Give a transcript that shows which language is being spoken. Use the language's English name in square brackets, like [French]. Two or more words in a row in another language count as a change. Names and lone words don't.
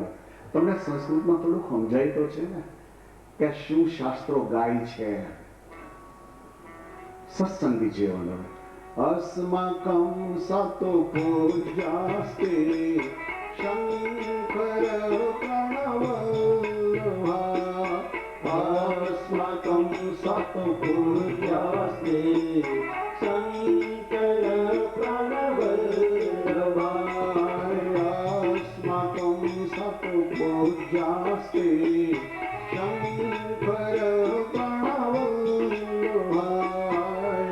[Gujarati] તમને સંસ્કૃતમાં થોડું સમજાય તો છે ને કે શું શાસ્ત્રો ગાય છે. સત્સંગી જીવન. [Sanskrit] હવે अस्माकं सतो पूज्यास्ते शङ्कर प्रणवल्लभा अस्माकं सत्पूज्यास्ते शङ्कर प्रणवल्लभाय अस्माकं सत्पूज्यास्ते शङ्कर प्रणवल्लभाय